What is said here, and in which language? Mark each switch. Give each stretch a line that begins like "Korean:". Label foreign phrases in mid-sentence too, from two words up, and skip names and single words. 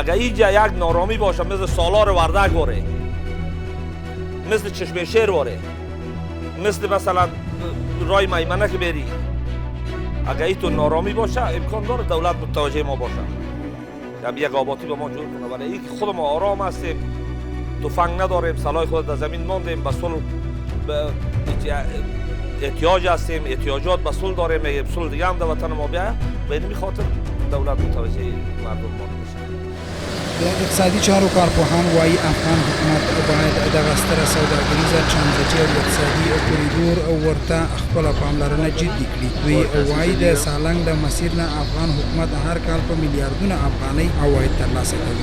Persian: اگر اینجا یک نارامی باشه مثل سالار وردک واره، مثل چشمه شیر واره، مثلا رای میمنه که بری، اگر این تو نارامی باشه امکان داره دولت متوجه ما باشه یک آبادی به ما جور کنه. ولی این خود ما آرام هستیم، تفنگ نداریم، سلاح خود در زمین ماندیم، به صلح احتیاج هستیم، احتیاجات به صلح داریم، میگیم صلح دیگه هم در وطن ما بیاید. به این خاطر دولت متوجه مردم ما نمیشه.
Pashto: اقتصادي چارو کارپوهان وایي افغان حکومت باید دغه ستره سوداګریزه ترانزیتي او اقتصادي کوریډور ورته خپله پاملرنه جدي کړي. دوی وایي د سالنګ د مسیر نه افغان حکومت هر کال په میلیارډونه افغانۍ عواید ترلاسه کوي.